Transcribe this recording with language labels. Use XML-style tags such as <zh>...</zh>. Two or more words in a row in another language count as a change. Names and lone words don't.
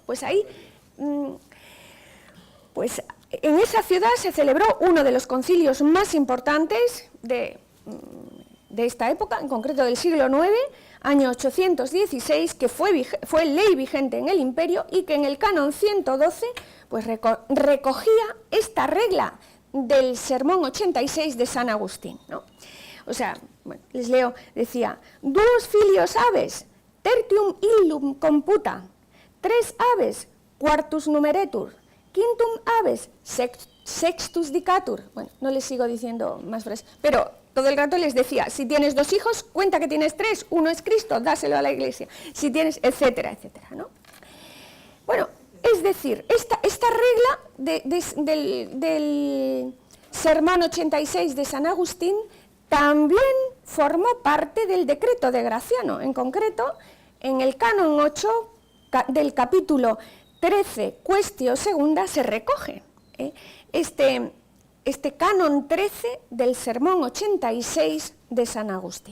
<es>Pues ahí, pues en esa ciudad se celebró uno de los concilios más importantes de esta época, en concreto del siglo IX, año 816, que fue ley vigente en el imperio y que en el canon 112 pues recogía esta regla del sermón 86 de San Agustín, ¿no? O sea, bueno, les leo, decía,</es> <la>duos filios aves, tertium illum computa, tres aves, quartus numeretur, quintum aves, sextus dicatur.</la> <es>Bueno, no les sigo diciendo más frases, pero todo el rato les decía, si tienes dos hijos, cuenta que tienes tres, uno es Cristo, dáselo a la Iglesia, si tienes, etcétera, etcétera, ¿no? Bueno, es decir, esta regla del sermón 86 de San Agustín también formó parte del decreto de Graciano, en concreto, en el canon 8 del capítulo 13, Quaestio Segunda, se recoge este canon 13 del sermón 86 de San Agustín.</es>